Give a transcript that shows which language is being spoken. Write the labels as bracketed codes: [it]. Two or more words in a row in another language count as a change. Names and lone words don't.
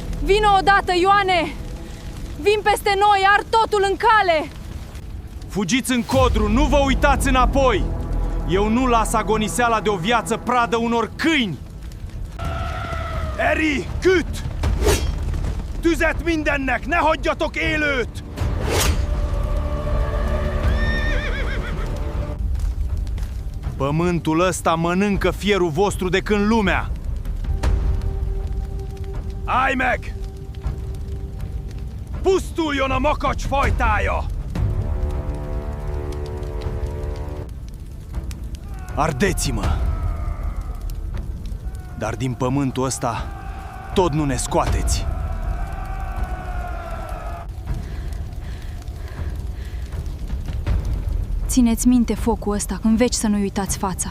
[ro] Vino odată, Ioane! Vin peste noi, ard totul în cale! Fugiți în Codru, nu vă uitați înapoi! Eu nu las agoniseala de o viață pradă unor câini! [hu] Eri, küt! Tüzet mindennek, ne hagyjatok élőt! [ro] Pământul ăsta mănâncă fierul vostru de când lumea! [hu] Állj meg! Pusztuljon a makacs fajtája! [ro] Ardeți-mă! Dar din pământul ăsta tot nu ne scoateți! Țineți minte focul ăsta când veci să nu-i uitați fața.